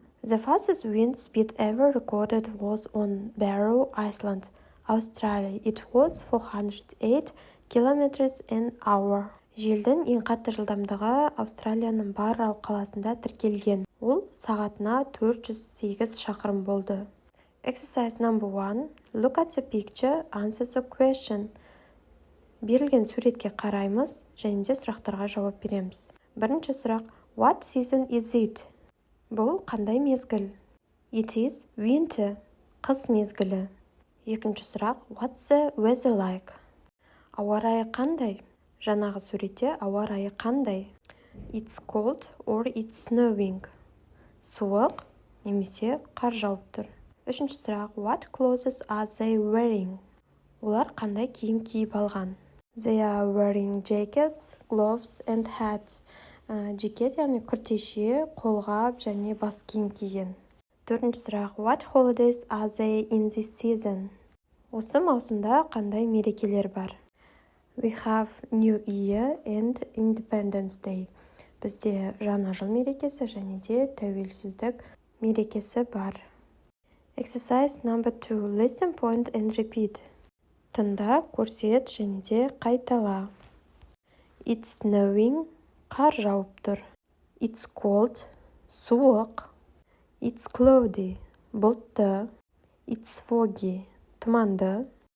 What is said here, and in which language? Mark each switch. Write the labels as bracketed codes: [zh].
[en] The fastest wind speed ever recorded was on Barrow Island, Australia. It was 408 kilometers an hour. [kk] Желдің ең қатты жылдамдығы Австралияның Барроу қаласында тіркелген. Ол сағатына 408 шақырым болды. [en] Exercise number 1. Look at the picture, answer the question. [kk] Берілген суретке қараймыз және де сұрақтарға жауап береміз. Бірінші сұрақ. [en] What season is it? [kk] Бұл қандай мезгіл? [en] It is winter. [kk] Қыс мезгілі. Екінші сұрақ. [en] What's the weather like? [kk] Ауа райы қандай? Жаңағы суретте ауа райы қандай? [en] It's cold or it's snowing. [kk] Суық немесе қар жауып тұр. Үшінші сұрақ. [en] What clothes are they wearing? [kk] Олар қандай киім киіп алған? [en] They are wearing jackets, gloves and hats. [kk] Жекет, яғни күртеше, қолғап және бас киім киген. Төртінші сұрақ. [en] What holidays are they in this season? [kk] Осы маусымда қандай мерекелер бар? [en] We have New Year and Independence Day. [kk] Бізде жаңа жыл мерекесі және де тәуелсіздік мерекесі бар. [en] Exercise number 2. Listen, point and repeat. [kk] Тыңда, көрсет және де қайтала. [en] It's snowing. [kk] Қар жауып тұр. [en] It's cold. [kk] Суық. [en] It's cloudy. [kk] Бұлтты. [en] It's foggy. [kk] Тұманды.